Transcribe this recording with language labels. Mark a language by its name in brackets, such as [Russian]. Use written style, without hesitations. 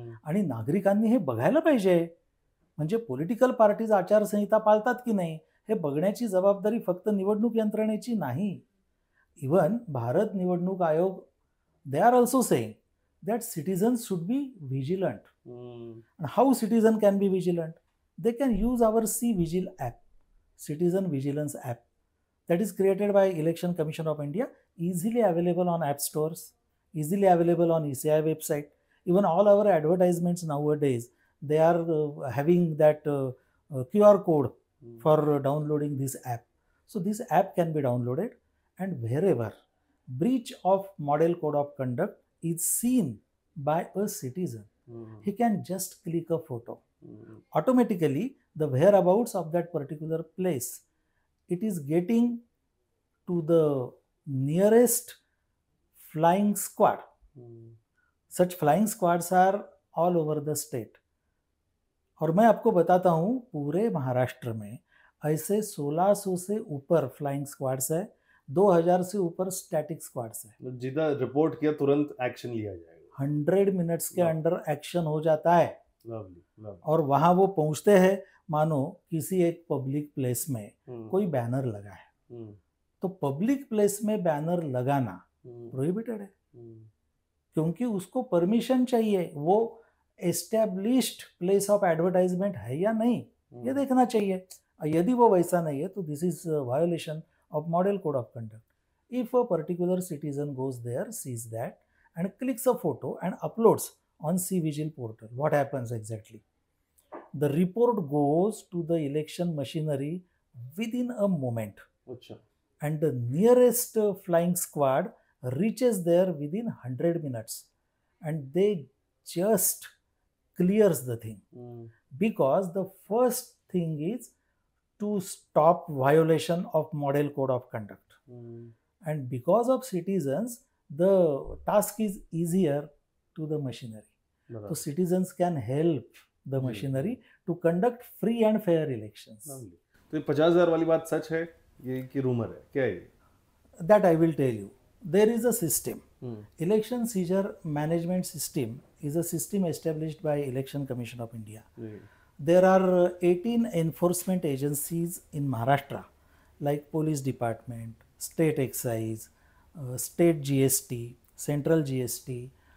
[Marathi] आणि नागरिकांनी हे बघायला पाहिजे. म्हणजे पॉलिटिकल पार्टीज आचारसंहिता पाळतात की नाही हे बघण्याची जबाबदारी फक्त निवडणूक यंत्रणेची नाही. [English] Even Bharat निवडणूक आयोग, they are also saying that citizens should be vigilant. How citizen can be vigilant? They can use our C-Vigil app, citizen vigilance app, that is created by Election Commission of India, easily available on app stores, easily available on ECI website. Even all our advertisements nowadays, they are having that QR code for downloading this app. So this app can be downloaded, and wherever breach of model code of conduct is seen by a citizen, he can just click a photo. Automatically the whereabouts of that particular place, it is getting to the nearest flying squad. Such flying squads are all over the state. [Hindi] और मैं आपको बताता हूँ, पूरे महाराष्ट्र में ऐसे 1600 से ऊपर फ्लाइंग स्क्वाड्स है, 2000 से ऊपर स्टैटिक स्क्वाड्स है. जिधर रिपोर्ट किया तुरंत एक्शन लिया जाएगा. 100 मिनट्स के अंडर एक्शन हो जाता है. [English] Lovely. [Hindi] और वहाँ वो पहुँचते हैं, मानो किसी एक पब्लिक प्लेस में कोई बैनर लगा है, तो पब्लिक प्लेस में बैनर लगाना प्रोहिबिटेड है, क्योंकि उसको परमिशन चाहिए. वो एस्टैब्लिश्ड प्लेस ऑफ एडवर्टाइजमेंट है या नहीं, ये देखना चाहिए. यदि वो वैसा नहीं है तो [English] This is violation of model code of conduct. If a particular citizen goes there, sees that and clicks a photo and uploads on C-Vigil portal, what happens exactly? The report goes to the election machinery within a moment. [Hindi] Achha. [English] And the nearest flying squad reaches there within 100 minutes, and they just clears the thing. Because the first thing is to stop violation of model code of conduct. And because of citizens, the task is easier to the machinery. So citizens can help the machinery to conduct free and fair elections. [Hindi] तो ये 50,000 वाली बात सच है, ये की rumour है, क्या है? [English] That I will tell you. There is a system. Election seizure management system is a system established by Election Commission of India. There are 18 enforcement agencies in Maharashtra, like Police Department, State Excise, State GST, Central GST.